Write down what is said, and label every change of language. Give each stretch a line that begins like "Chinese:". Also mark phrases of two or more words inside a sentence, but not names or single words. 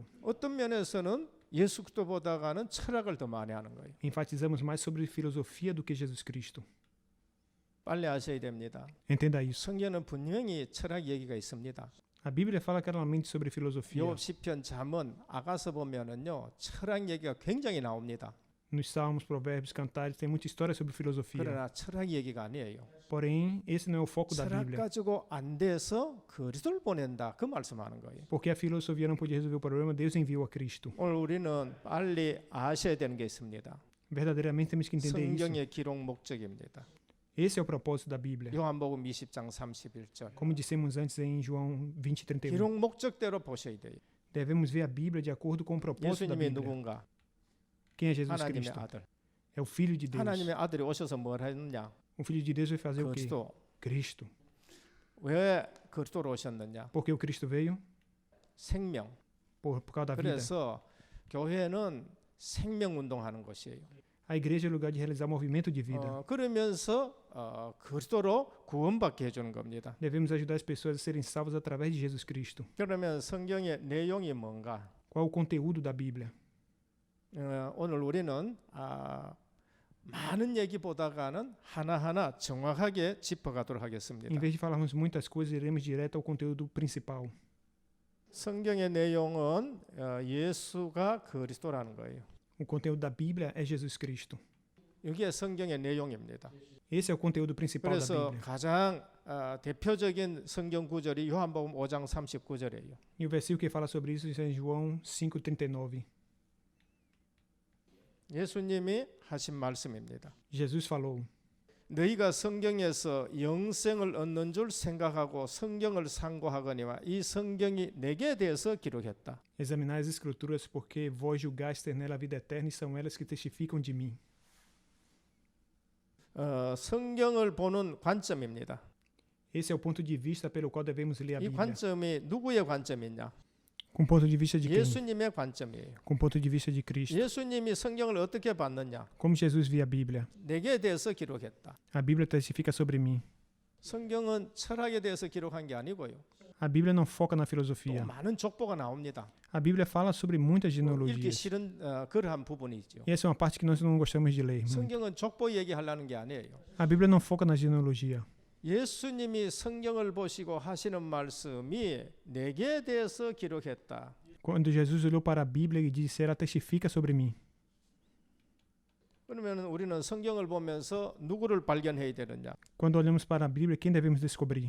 Korean: 어떤 면에서는 예수 그리스도보다가는 철학을 더 많이 하는 거예요.
Portuguese: Enfatizamos mais sobre filosofia do que Jesus Cristo.
Korean: 빨리 아셔야 됩니다.
Portuguese: Entenda isso.
Korean: 성경은 분명히 철학 얘기가 있습니다.
Portuguese: A Bíblia fala claramente sobre filosofia.
Korean: 욥 시편 잠언 아가서 보면은요 철학 얘기가 굉장히 나옵니다.
Portuguese: Nos Salmos, Provérbios, Cantares, tem muita história sobre filosofia.
Korean: 그러나 철학 얘기가 아니에요.
Portuguese: Porém, esse não é o foco da
Korean: 철학
Portuguese: Bíblia.
Korean: 가지고 안 돼서 그리스도를 보낸다 그 말씀하는 거예요.
Portuguese: Porque a filosofia não podia resolver o problema, Deus enviou a Cristo.
Korean: 오늘 우리는 빨리 아셔야 되는 게 있습니다.
Portuguese: Verdadeiramente temos que entender isso.
Korean: 성경의 기록 목적입니다.
Portuguese: Esse é o propósito da Bíblia.
Korean: 요한복음 20장 31절.
Portuguese: Como dissemos antes em João 20:31.
Korean: 기록 목적대로 보셔야 돼요.
Portuguese: Devemos ver a Bíblia de acordo com o propósito da
Korean: 예수님이
Portuguese: Bíblia.
Korean: 누군가?
Portuguese: Quem é Jesus
Korean: 하나님의
Portuguese: Cristo?
Korean: 아들.
Portuguese: É o Filho de Deus.
Korean: 하나님의 아들이 오셔서 뭘 했느냐?
Portuguese: O Filho de Deus vai fazer o quê?
Korean: 그리스도.
Portuguese: Cristo.
Korean: 왜 그리스도로 오셨느냐?
Portuguese: Porque o Cristo veio
Korean: 생명.
Portuguese: por causa da vida.
Korean: 그래서 교회는 생명 운동하는 것이에요.
Portuguese: A igreja é o lugar de realizar movimento de vida.
Korean: 그러면서 그리스도로 구원받게 해주는 겁니다.
Portuguese: Devemos ajudar as pessoas a serem salvas através de Jesus Cristo.
Korean: 그러면 성경의 내용이 뭔가?
Portuguese: Qual o conteúdo da Bíblia?
Korean: 오늘 우리는 많은 얘기보다가는 하나하나 정확하게 짚어가도록 하겠습니다.
Portuguese: Em vez de falarmos muitas coisas, iremos direto ao conteúdo principal.
Korean: 성경의 내용은 예수가 그리스도라는 거예요.
Portuguese: O conteúdo da Bíblia é Jesus Cristo.
Korean: 이게 성경의 내용입니다.
Portuguese: Esse é o conteúdo principal da
Korean: 그래서
Portuguese: Bíblia.
Korean: 가장 대표적인 성경 구절이 요한복음 5장 39절이에요.
Portuguese: E o versículo que fala sobre isso é em João 5:39.
Korean: 예수님이 하신 말씀입니다.
Portuguese: Jesus falou:
Korean: 너희가 성경에서 영생을 얻는 줄 생각하고 성경을 상고하거니와 이 성경이 내게 대해서 기록했다.
Portuguese: Examinai as escrituras, porque vós julgaste ter nela a vida eterna e são elas que testificam de mim.
Korean: 성경을 보는 관점입니다.
Portuguese: Esse é o ponto de vista pelo qual devemos ler a
Korean: 이
Portuguese: Bíblia.
Korean: 관점이 누구의 관점이냐?
Portuguese: Com o ponto de vista de quem?
Korean: 예수님의 관점이에요.
Portuguese: Com o ponto de vista de Cristo.
Korean: 예수님이 성경을 어떻게 봤느냐?
Portuguese: Como Jesus via a Bíblia?
Korean: 내게 대해서 기록했다.
Portuguese: A Bíblia testifica sobre mim.
Korean: 성경은 철학에 대해서 기록한 게 아니고요.
Portuguese: A Bíblia não foca na
Korean: 또
Portuguese: filosofia.
Korean: 많은 족보가 나옵니다.
Portuguese: A Bíblia fala sobre muitas
Korean: 읽기
Portuguese: genealogias.
Korean: 싫은 그러한 부분이죠.
Portuguese: E essa é uma parte que nós não gostamos de ler. muito.
Korean: 성경은 족보 얘기하려는 게 아니에요.
Portuguese: A Bíblia não foca na genealogia.
Korean: 예수님이 성경을 보시고 하시는 말씀이 내게 대해서 기록했다.
Portuguese: Quando Jesus olhou para a Bíblia e disse, ela testifica sobre mim.
Korean: 그러면 우리는 성경을 보면서 누구를 발견해야 되느냐?
Portuguese: Quando olhamos para a Bíblia, quem devemos descobrir?